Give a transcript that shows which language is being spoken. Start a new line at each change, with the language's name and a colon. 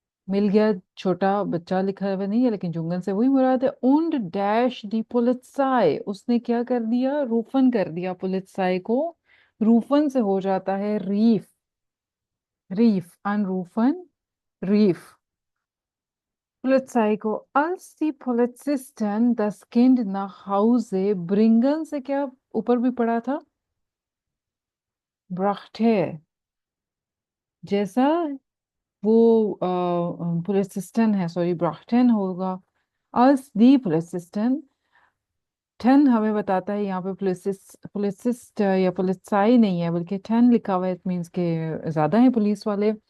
Hindi: मिल गया, छोटा बच्चा लिखा हुआ नहीं है लेकिन जुंगन से वही मुराद है। und डैश दी पुलित्साई, उसने क्या कर दिया? रूफन कर दिया पुलित्साई को। रूफन से हो जाता है रीफ, रीफ अनरूफन, रीफ।
German: Polizei को als die Polizisten das Kind nach Hause bringen
Hindi: से क्या ऊपर भी पढ़ा था? ब्राह्टे, जैसा वो पुलिसिस्टन है, सॉरी ब्राह्टन होगा, als दी पुलिसिस्टन। ठन हमें बताता है यहाँ पे पुलिसिस्ट या पुलिसाई नहीं है बल्कि ठन लिखा हुआ है, इट मीन्स के ज्यादा है पुलिस वाले।